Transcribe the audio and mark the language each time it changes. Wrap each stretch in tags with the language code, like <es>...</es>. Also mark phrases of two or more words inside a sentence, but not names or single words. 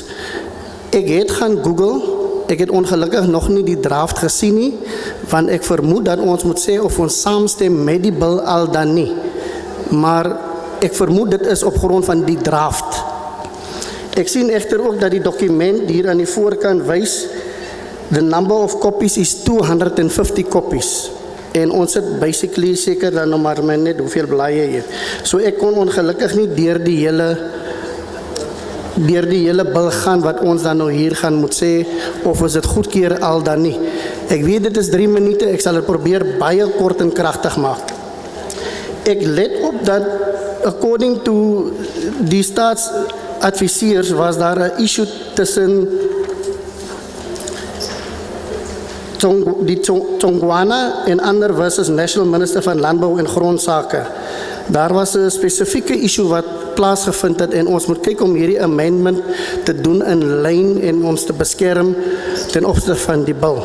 <af>Ek het gaan Google, ek het ongelukkig nog nie die draft gesien nie, want ek vermoed dat ons moet sê of ons saamstem met die bil al dan nie. Maar ek vermoed dit is op grond van die draft. Ek sien echter ook dat die dokument hier aan die voorkant wys,</af> <en>the number of copies is 250 copies.</en> <af>En ons het basically seker dan nog maar net hoeveel blaaie hier. So ek kon ongelukkig nie deur die hele bil gaan wat ons dan nou hier gaan moet sê of ons dit goedkeur al dan nie. Ek weet dit is 3 minute, ek sal dit probeer baie kort en kragtig maak. Ek let op dat</af> <en>according to</en> <af>die staatsadviseurs was daar 'n issue tussen die Tsongwana en ander versus National Minister van Landbou en Grondsake. Daar was 'n spesifieke issue wat plaasgevind het en ons moet kyk om hierdie amendment te doen in lyn en ons te beskerm ten opsigte van die bil.</af>